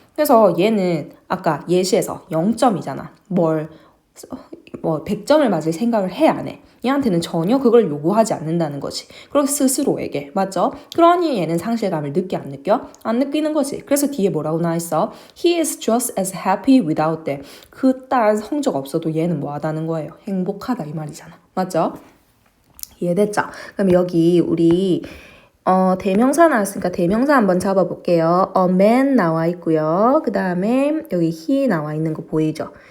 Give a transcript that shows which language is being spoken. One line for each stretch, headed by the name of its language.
Korean: 그래서 얘는 아까 예시에서 0점이잖아. 뭐 100점을 맞을 생각을 해 안 해? 얘한테는 전혀 그걸 요구하지 않는다는 거지. 그리고 스스로에게 맞죠? 그러니 얘는 상실감을 느껴 안 느껴? 안 느끼는 거지. 그래서 뒤에 뭐라고 나와 있어?
English: He is just as happy without them.
Korean: 그딴 성적 없어도 얘는 뭐 하다는 거예요? 행복하다 이 말이잖아. 맞죠? 이해됐죠? 그럼 여기 우리 대명사 나왔으니까 대명사 한번 잡아볼게요. A man 나와 있고요. 그 다음에 여기 he 나와 있는 거 보이죠?